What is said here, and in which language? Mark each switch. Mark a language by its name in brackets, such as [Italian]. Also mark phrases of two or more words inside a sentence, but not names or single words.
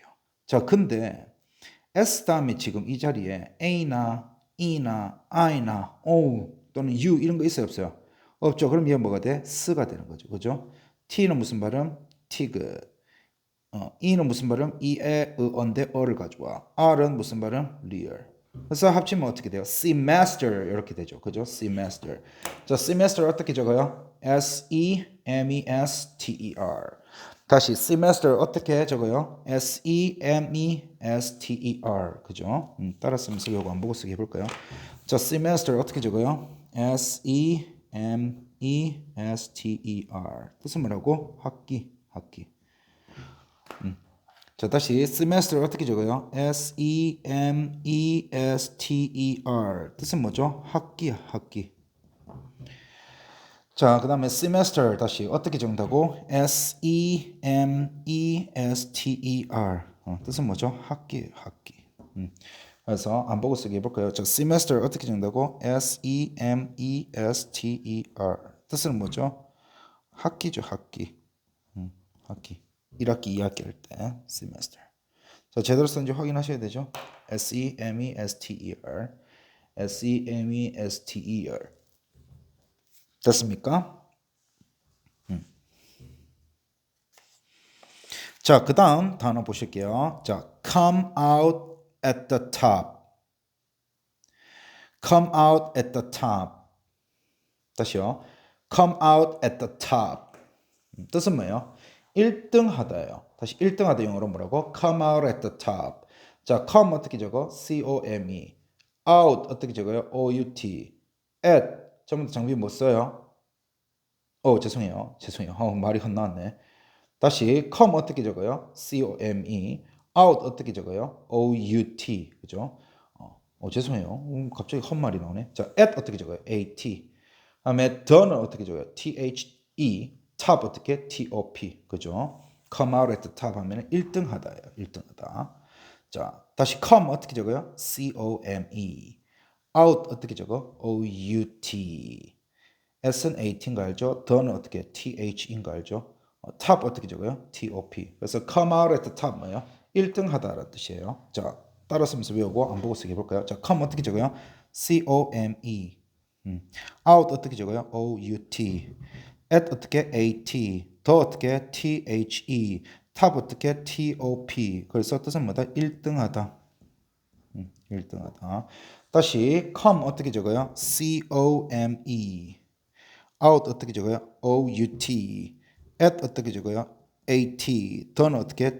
[Korean] 자, 근데 S 다음에 지금 이 자리에 A나 E나 I나 O 또는 U 이런 거 있어요, 없어요? 없죠. 그럼 얘 뭐가 돼? 스가 되는 거죠. 그죠? T는 무슨 발음? 티그. E는 무슨 발음? 이에, 의어인데 어를 가져와. R은 무슨 발음? 리얼. 그래서 합치면 어떻게 돼요? semester 이렇게 되죠. 그죠? semester. 자, semester 어떻게 적어요? [English] S-E-M-E-S-T-E-R. 다시 semester [Korean] 어떻게 적어요? [English] S-E-M-E-S-T-E-R. 그죠? [Korean] 따라 쓰면서 요거 안 보고 쓰기 해볼까요? 자, semester 어떻게 적어요? [English] S-E-M-E-S-T-E-R. [Korean] 뜻은 뭐라고? 학기, 학기. 자, 다시 semester 어떻게 적어요? [English] S-E-M-E-S-T-E-R. [Korean] 뜻은 뭐죠? 학기야, 학기. 자, 그 다음에 semester 다시 어떻게 적는다고? [English] S-E-M-E-S-T-E-R. [Korean] 뜻은 뭐죠? 학기, 학기. 그래서 안 보고 쓰기 해볼까요? 자, semester 어떻게 적는다고? [English] S-E-M-E-S-T-E-R. [Korean] 뜻은 뭐죠? 학기죠, 학기. 학기. 1학기, 2학기 할 때 semester. 자, 제대로 썼는지 확인하셔야 되죠. [English] S-E-M-E-S-T-E-R. S-E-M-E-S-T-E-R. [Korean] 됐습니까? 자, 그 다음 단어 보실게요. 자, [English] come out at the top. come out at the top. 다시요. come out at the top. [Korean] 뜻은 뭐예요? 1등 하다예요. 다시 1등 하다 영어로 뭐라고? [English] come out at the top. 자, come [Korean] 어떻게 적어? [English] C-O-M-E. [Korean] out 어떻게 적어요? O-U-T. at 전부 다 장비 못 써요? 죄송해요. 말이 헛나왔네. [English] 다시 come [Korean] 어떻게 적어요? [English] C-O-M-E. out [Korean] 어떻게 적어요? [English] O-U-T. 그죠? [Korean] 죄송해요. 갑자기 헛말이 나오네. 자, at 어떻게 적어요? A-T. 다음에 the는 어떻게 적어요? [English] T-H-E. top 어떻게? T-O-P. 그죠? come out at the top [Korean] 하면 1등 하다예요. 1등 하다. [English] 자, 다시 come [Korean] 어떻게 적어요? [English] C-O-M-E. out [Korean] 어떻게 적어? [English] O-U-T. [Korean] S는 A인 거 알죠? the는 어떻게? TH인 거 알죠? [English] top [Korean] 어떻게 적어요? [English] TOP. 그래서 come out at the top 뭐예요? [Korean] 1등 하다라는 뜻이에요. 자, 따라 쓰면서 외우고 안 보고 쓰기 해볼까요? [English] 자, come [Korean] 어떻게 적어요? [English] C-O-M-E. out [Korean] 어떻게 적어요? [English] O-U-T. at 어떻게? A-T. [Korean] 더 어떻게? [English] T-H-E. top 어떻게? T-O-P. [Korean] 그래서 뜻은 뭐다? 1등 하다. 1등 하다. 다시 come 어떻게 적어요? [English] C-O-M-E. out [Korean] 어떻게 적어요? [English] O-U-T. at [Korean] 어떻게 적어요? [English] A-T. [Korean] 더는 어떻게?